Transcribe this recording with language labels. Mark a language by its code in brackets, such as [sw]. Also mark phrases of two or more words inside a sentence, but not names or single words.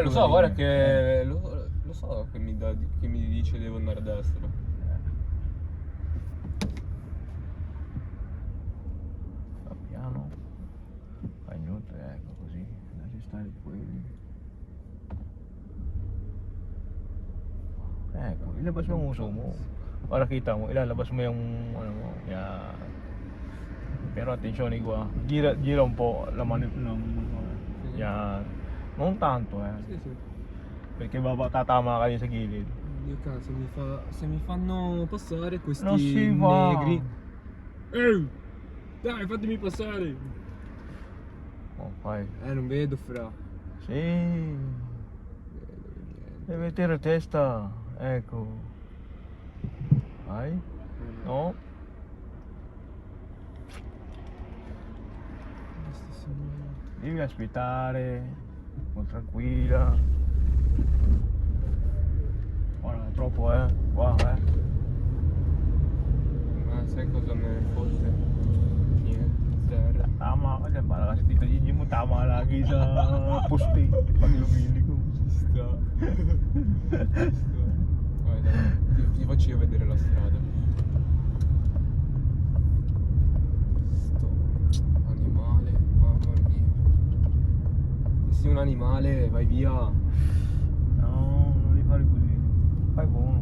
[it] Lo so, guarda che lo so che mi dice devo andare a destra. Fa piano. Fai niente, ecco così. Lasci stare quelli. Ecco, [tl] ilabas mo ang uso mo. Para kita mo, ilalabas mo yung ano mo. [it] Yan. Pero attenzione qua. Gira un po' la mano. Yan. Non tanto Sì. [tl] perché tatama ka din sa gilid. [it] Dio cazzo, se mi fanno passare questi Non si va. negri. Ehi! Dai, fatemi passare! Oh, fai. Non vedo fra. Sì. Vedo niente. Deve mettere testa. Ecco. Vai. No. Questo signore. Devi aspettare. Con tranquilla. Guarda, troppo qua Ma sai cosa me ne fotte? Niente, zero. [tl] Tama ka dyan, para kasi Tito Gigi mo tama lagi sa poste pag lumili ko. [it] Ci sta. Guarda, ti faccio io vedere la strada. Sto animale, mamma mia. Se sei un animale, vai via. No, non devi fare così. Fai buono.